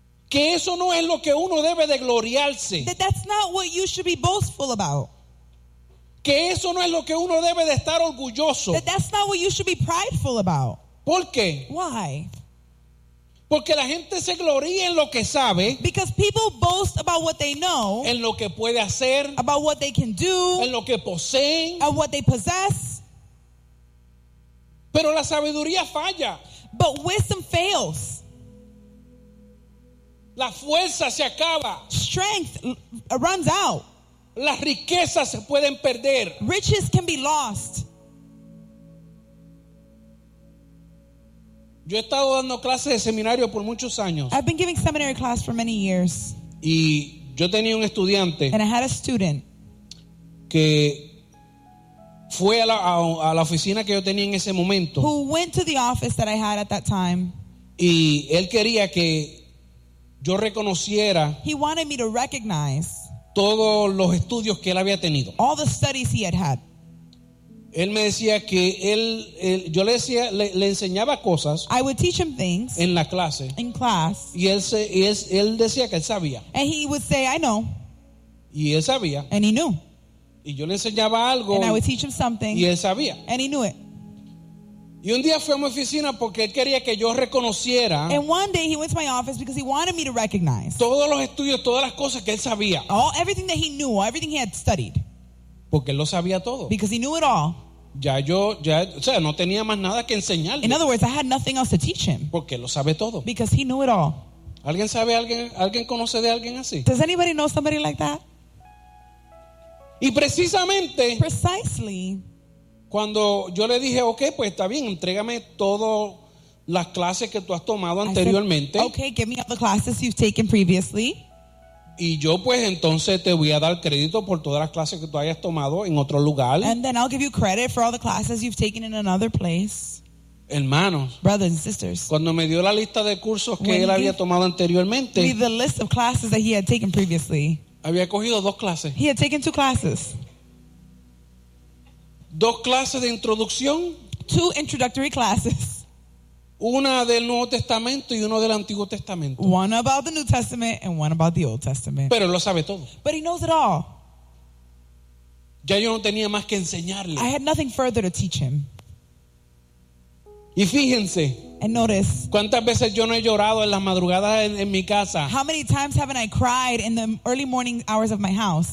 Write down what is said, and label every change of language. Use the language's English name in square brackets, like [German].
[Spanish] Que eso no es lo que uno debe de gloriarse. [English] That that's not what you should be boastful about. [Spanish] Que eso no es lo que uno debe de estar orgulloso. [English] That that's not what you should be prideful about. [Spanish] ¿Por qué? [English] Why? [Spanish] Porque la gente se gloría en lo que sabe. [English] Because people boast about what they know. [Spanish] En lo que puede hacer. [English] About what they can do. [Spanish] En lo que poseen. [English] Of what they possess. [Spanish] Pero la sabiduría falla. [English] But wisdom fails. [Spanish] La fuerza se acaba. [English] Strength runs out. [Spanish] Las riquezas se pueden perder. [English] Riches can be lost. [Spanish] Yo he estado dando clases de seminario por muchos años. [English] I've been giving seminary class for many years. [Spanish] Y yo tenía un estudiante. [English] And I had a student. [Spanish] Que fue a la oficina que yo tenía en ese momento. [English] Who went to the office that I had at that time. [Spanish] Y él quería que yo reconociera. [English] He wanted me to recognize. [Spanish] Todos los estudios que él había tenido. [English] All the studies he had had. [Spanish] Él me decía que él yo le decía, le enseñaba cosas. [English] I would teach him things. [Spanish] En la clase. [English] In class. [Spanish] Y él decía que él sabía. [English] And he would say, I know. [Spanish] Y él sabía. [English] And he knew. [Spanish] Y yo le enseñaba algo. [English] And I would teach him something. [Spanish] Y él sabía. [English] And he knew it. [Spanish] Y un día fue a mi oficina porque él quería que yo reconociera. [English] And one day he went to my office because he wanted me to recognize. [Spanish] Todos los estudios, todas las cosas que él sabía. [English] All, everything that he knew, everything he had studied. [Spanish] Porque él lo sabía todo. [English] Because he knew it all. [Spanish] Ya, no tenía más nada que enseñarle. [English] In other words, I had nothing else to teach him. [Spanish] Porque él lo sabe todo. [English] Because he knew it all. [Spanish] ¿Alguien sabe alguien? ¿Alguien conoce de alguien así? [English] Does anybody know somebody like that? [Spanish] Y precisamente. [English] Precisely. [Spanish] Cuando yo le dije, okay, pues está bien, entrégame todas las clases que tú has tomado anteriormente. [English] Said, okay, give me all the classes you've taken previously. [Spanish] Y yo pues entonces te voy a dar crédito por todas las clases que tú hayas tomado en otro lugar. [English] And then I'll give you credit for all the classes you've taken in another place. [Spanish] Hermanos. [English] Brothers and sisters. [Spanish] Cuando me dio la lista de cursos que él había tomado anteriormente. [English] He gave me the list of classes that he had taken previously. [Spanish] Había cogido dos clases. [English] He had taken two classes. [Spanish] Dos clases de introducción. [English] Two introductory classes. [Spanish] Una del Nuevo Testamento y una del Antiguo Testamento. [English] One about the New Testament and one about the Old Testament. [Spanish] Pero lo sabe todo. [English] But he knows it all. [Spanish] Ya yo no tenía más que enseñarle. [English] I had nothing further to teach him. [Spanish] Y fíjense. [English] And notice. [Spanish] ¿Cuántas veces yo no he llorado en las madrugadas en mi casa? [English] How many times haven't I cried in the early morning hours of my house?